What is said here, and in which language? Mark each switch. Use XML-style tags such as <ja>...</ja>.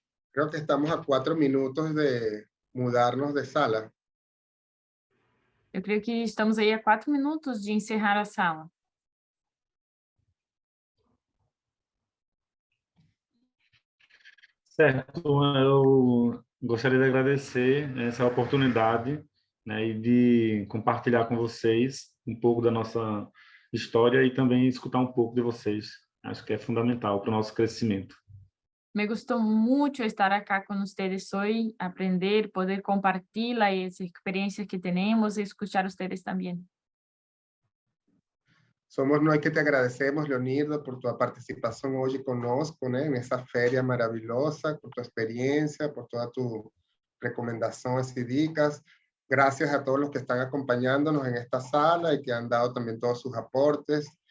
<es>Creo que estamos a 4 minutos de mudarnos de sala.</es> <pt>Eu creio que estamos aí a 4 minutos de encerrar a sala. Certo, eu gostaria de agradecer essa oportunidade, né, e de compartilhar com vocês um pouco da nossa história e também escutar um pouco de vocês. Acho que é fundamental para o nosso crescimento.</pt> <es>Me gustó mucho estar acá con ustedes hoy, aprender, poder compartir las experiencias que tenemos y escuchar a ustedes también.</es> <pt>Somos nós que te agradecemos, Leonildo, por tu participação hoje conosco, né, nessa feria maravilhosa, por tua experiência, por toda tu recomendações y dicas.</pt> <es>Gracias a todos los que están acompañándonos en esta sala y que han dado también todos sus aportes.</es>